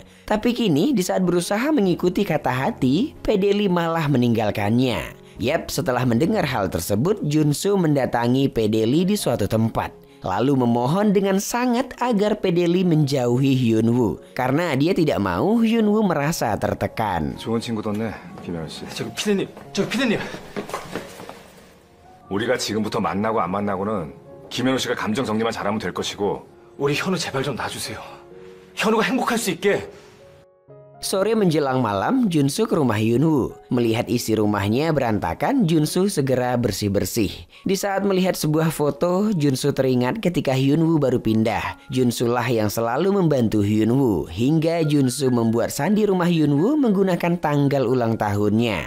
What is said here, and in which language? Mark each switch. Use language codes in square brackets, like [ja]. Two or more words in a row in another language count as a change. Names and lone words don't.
[id] Tapi kini di saat berusaha mengikuti kata hati, Pedeli malah meninggalkannya. Yap, setelah mendengar hal tersebut, Junsu mendatangi Pedeli di suatu tempat. Lalu memohon dengan sangat agar Pedeli menjauhi Hyunwoo. Karena dia tidak mau Hyunwoo merasa tertekan. [ko] 좋은 친구 뒀네, 김현우 씨. 저기 피디님. 우리가 지금부터 만나고 안 만나고는 김현우 씨가 감정 정리만 잘하면 될 것이고. 우리 현우 제발 좀 놔주세요. 현우가 행복할 수 있게. [id] Sore menjelang malam, Junsu ke rumah Hyunwoo. Melihat isi rumahnya berantakan, Junsu segera bersih-bersih. Di saat melihat sebuah foto, Junsu teringat ketika Hyunwoo baru pindah. Junsu lah yang selalu membantu Hyunwoo. Hingga Junsu membuat sandi rumah Hyunwoo menggunakan tanggal ulang tahunnya.